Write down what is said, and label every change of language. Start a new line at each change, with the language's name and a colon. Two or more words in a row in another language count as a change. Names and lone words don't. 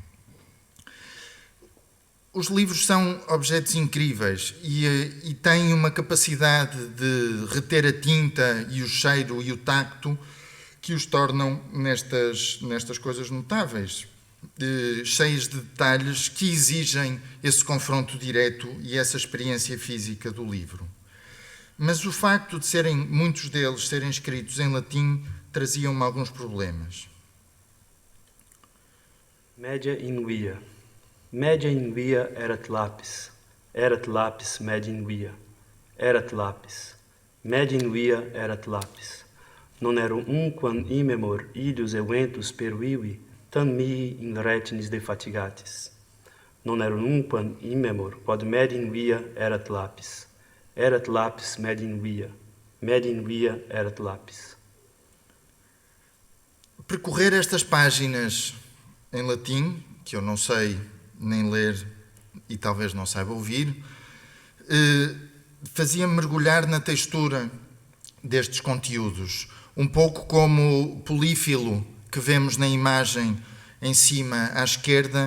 Portuguese: Os livros são objetos incríveis e têm uma capacidade de reter a tinta e o cheiro e o tacto que os tornam nestas coisas notáveis, cheios de detalhes que exigem esse confronto direto e essa experiência física do livro. Mas o facto de muitos deles serem escritos em latim trazia-me alguns problemas.
Latin: Media in via. Media in via erat lapis media in via. Erat lapis. Media in via erat lapis. Non ero quam imemor illius eventus pervivi, tam mihi in retinis defatigatis. Non ero quam imemor quod media in via erat lapis. Erat lapis media in via. Media in via erat lapis.
Portuguese: Percorrer estas páginas em latim, que eu não sei nem ler e talvez não saiba ouvir, fazia-me mergulhar na textura destes conteúdos, um pouco como o Polífilo que vemos na imagem em cima à esquerda